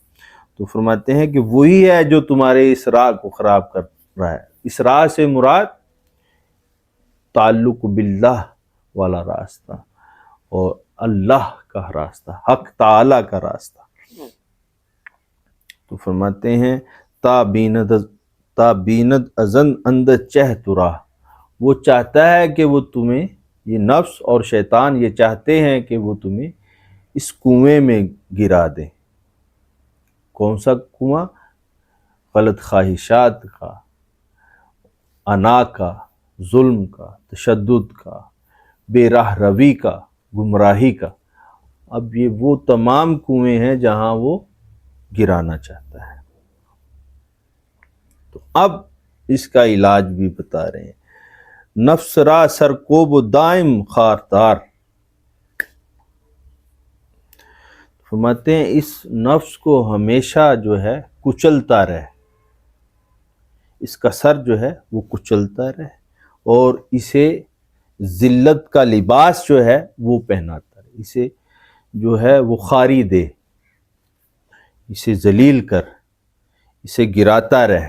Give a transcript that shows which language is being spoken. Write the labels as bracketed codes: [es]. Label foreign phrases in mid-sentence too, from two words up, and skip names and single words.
[ur] تو فرماتے ہیں کہ وہی ہے جو تمہارے اس راہ کو خراب کر رہا ہے. اس راہ سے مراد تعلق باللہ والا راستہ اور اللہ کا راستہ، حق تعالی کا راستہ. تو فرماتے ہیں [fa] تا بیند ازن اندر چہ ترا، [ur] وہ چاہتا ہے کہ وہ تمہیں، یہ نفس اور شیطان یہ چاہتے ہیں کہ وہ تمہیں اس کنویں میں گرا دیں. کون سا کنواں؟ غلط خواہشات کا، انا کا، ظلم کا، تشدد کا، بے راہ روی کا، گمراہی کا. اب یہ وہ تمام کنویں ہیں جہاں وہ گرانا چاہتا ہے. تو اب اس کا علاج بھی بتا رہے ہیں. [fa] نفس را سرکوب و دائم خاردار. [ur] فرماتے ہیں اس نفس کو ہمیشہ جو ہے کچلتا رہے، اس کا سر جو ہے وہ کچلتا رہے اور اسے ذلت کا لباس جو ہے وہ پہناتا رہے، اسے جو ہے وہ خاری دے، اسے ذلیل کر، اسے گراتا رہے.